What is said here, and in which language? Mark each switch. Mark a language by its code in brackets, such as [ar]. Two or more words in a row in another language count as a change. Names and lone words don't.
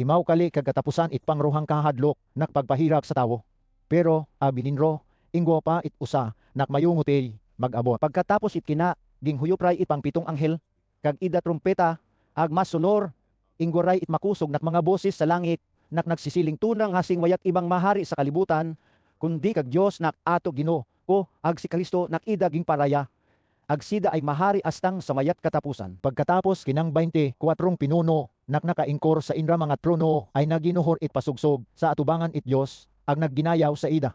[bno] Imaw kali kag katapusan it pangruhang kahadlok nakpagpahirap sa tawo. Pero abininro inggo pa it usa nakmayungutay mag-abot. Pagkatapos itkina, ginghuyop ray it pang pitong anghel, kag ida trumpeta, ag masunor, inggoray it makusog nak mga boses sa langit, nak nagsisiling tunang hasing wayat ibang mahari sa kalibutan, kundi kag Dios nak ato Ginoo, o ag si Kristo nak ida ging paraya. Ag sida ay mahari astang sa mayat katapusan. Pagkatapos kinang 24 pinuno nak nakaingkor sa inra mga trono ay naginuhor it pasugsog sa atubangan it Dios ag nagginayaw sa ida.